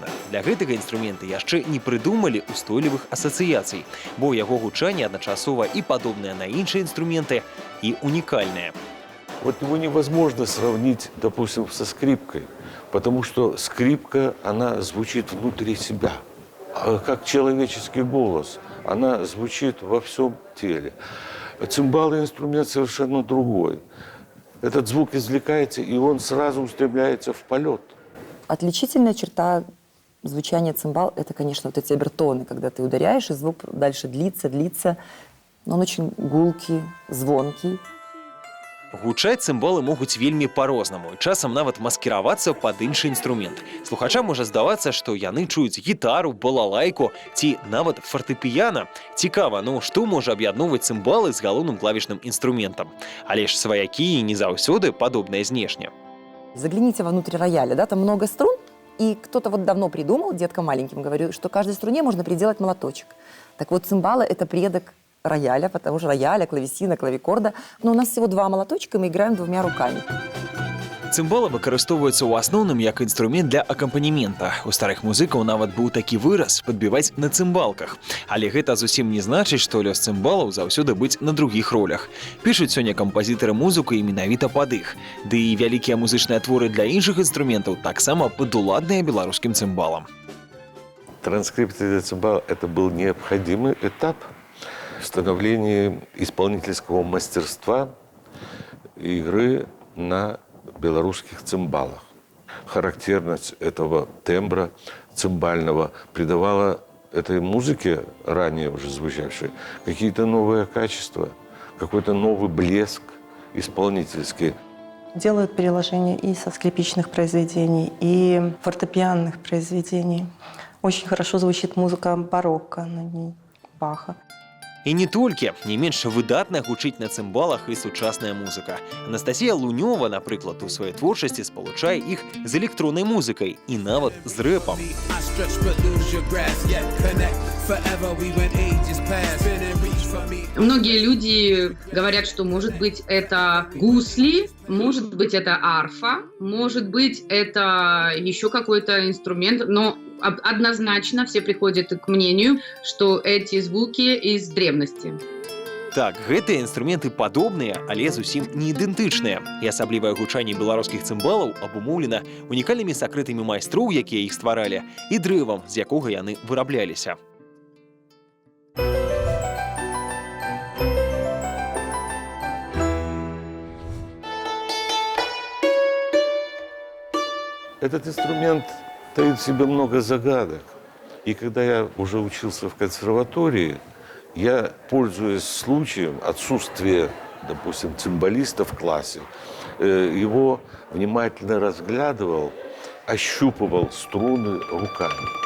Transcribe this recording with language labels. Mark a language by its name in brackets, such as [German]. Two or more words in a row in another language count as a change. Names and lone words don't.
[Belarusian] Для гэтага інструмента яшчэ не прыдумалі устойлівых асацыяцый, бо яго гучанне адначасова і падобнае на іншыя инструменты, і унікальнае. [Russian] Вот его невозможно сравнить, допустим, со скрипкой, потому что скрипка, она звучит внутри себя, как человеческий голос, она звучит во всем теле. Цимбалы – инструмент совершенно другой. Этот звук извлекается, и он сразу устремляется в полет. Отличительная черта звучания цимбал – это, конечно, вот эти обертоны, когда ты ударяешь, и звук дальше длится, но он очень гулкий, звонкий. [Belarusian] Гучаць цымбалы могуць вельмі па-рознаму, і часам нават маскіравацца пад іншы інструмент. Слухачам можа здавацца, што яны чуюць гітару, балалайку ці нават фартэпіяна. Цікава, ну што можа аб'ядноўваць цымбалы з галоўным клавішным інструментам? Але ж сваякі не заўсёды падобныя знешне. [Russian] Загляните вовнутрь рояля, да, там много струн, и кто-то вот давно придумал, деткам маленьким говорю, что каждой струне можно приделать молоточек. Так вот, цимбалы – это предок рояля, потому что рояля, клавесина, клавикорда. Но у нас всего 2 молоточка, и мы играем 2 руками. [Belarusian] Цымбалы выкарыстоўваюцца ў асноўным як інструмент для акампанемента. У старых музыкаў нават быў такі выраз падбіваць на цымбалках. Але гэта зусім не значыць, што лёс цымбалаў заўсёды быць на другіх ролях. Пішуць сёння кампазітары музыку і менавіта пад іх. Ды і вялікія музычныя творы для іншых інструментаў таксама падуладныя беларускім цымбалам. [Russian] Транскрипция для цимбала – это был необходимый этап в становлении исполнительского мастерства игры на белорусских цимбалах. Характерность этого тембра цимбального придавала этой музыке, ранее уже звучавшей, какие-то новые качества, какой-то новый блеск исполнительский. Делают переложения и со скрипичных произведений, и фортепианных произведений. Очень хорошо звучит музыка барокко на ней, Баха. [Belarusian] І не толькі, не менш выдатна гучыць на цымбалах і сучасная музыка. Анастасія Лунёва, напрыклад, у сваёй творчасці спалучае іх з электроннай музыкай і нават з рэпам. [Russian] Многие люди говорят, что, может быть, это гусли, может быть, это арфа, может быть, это еще какой-то инструмент, но однозначно все приходят к мнению, что эти звуки из древности. [Belarusian] Так, гэтыя інструменты падобныя, але зусім не ідэнтычныя. І асаблівае гучанне беларускіх цымбалаў абумоўлена унікальнымі сакрэтамі майстроў, якія іх стваралі, і дрэвам, з якога яны вырабляліся. [Russian] Этот инструмент таит в себе много загадок. И когда я уже учился в консерватории, я, пользуясь случаем отсутствия допустим, цимбалиста в классе, его внимательно разглядывал, ощупывал струны руками.